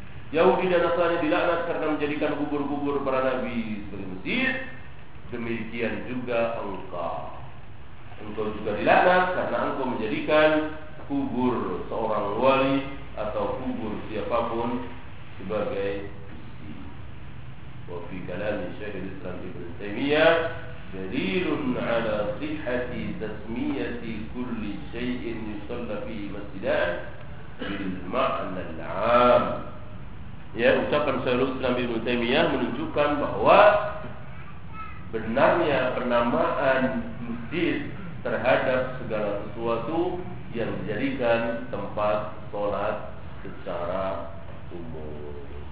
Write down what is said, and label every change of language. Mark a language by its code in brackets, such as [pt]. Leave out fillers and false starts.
[id] Yahudi dan Nasrani dilaknat karena menjadikan kubur-kubur para nabi sebagai masjid. Demikian juga engkau. Engkau juga dilaknat karena engkau menjadikan kubur seorang wali atau kubur siapapun sebagai. [ar] وفي كلام الشيخ الإسلام ابن تيمية دليل على صحة تسمية كل شيء يصلى فيه مسجدان بالمعنى العام. [id] Ya, ucapan Syekh Islam Ibnu Taimiyah menunjukkan bahwa benarnya penamaan masjid terhadap segala sesuatu yang dijadikan tempat sholat secara umum.